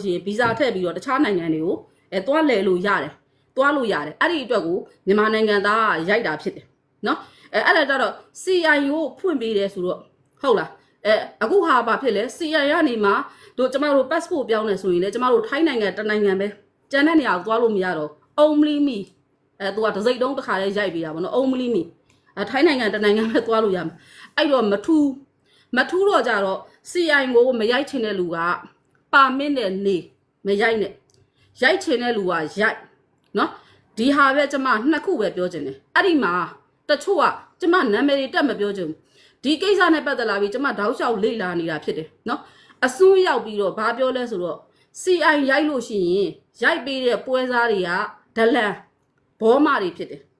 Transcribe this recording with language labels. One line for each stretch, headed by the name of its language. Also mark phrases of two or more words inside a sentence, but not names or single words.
Burmese: ရှိရင် visa ထည့်ပြီးတော့တခြားနိုင်ငံတွေကိုသွားလဲလို့ရတယ်သွားလို့ရတယ်အဲ့ဒီအတွက်ကိုမြန်မာနိုင်ငံသားကရိုက်တာဖြစ်တယ်နော်အဲ့ဒါကြတော့ CI ကိုဖွင့်ပေးတယ်ဆိုတော့ဟုတ်လားအခုဟာဘာဖြစ်လဲ CI ကနေမှတို့ကျမတို့ passport ပြောင်းနေဆိုရင်လေကျမတို့ထိုင်းနိုင်ငံတနိုင်ငံပဲကျန်တဲ့နေရာကိုသွားလို့မရတော့
English: only me
Burmese: သူကတစ်စိတ်တုံးတစ်ခါလေးရိုက်ပေးတာပေါ့နော်
English: only me
Burmese: ထိုင်းနိုင်ငံတနိုင်ငံပဲသွားလို့ရမှာအဲ့တော့မထူးတော့ကြတော့ CI ကိုမရိုက်ချင်တဲ့လူကပါမစ်နဲ့နေမရိုက်နဲ့ရိုက်ချင်တဲ့လူကရိုက်နော်ဒီဟာပဲကျမနှစ်ခုပဲပြောချင်တယ်အဲ့ဒီမှာတချို့ကကျမနာမည်တွေတက်မပြောချင်ဘူးဒီကိစ္စနဲ့ပတ်သက်လာပြီးကျမတောက်လျှောက်လေ့လာနေတာဖြစ်တယ်နော်အစွန်းရောက်ပြီးတော့ဘာပြောလဲဆိုတော့ CI ရိုက်လို့ရှိရင်ရိုက်ပေးတဲ့ပွဲစားတွေကဒလန်ဘောမတွေဖြစ်တယ်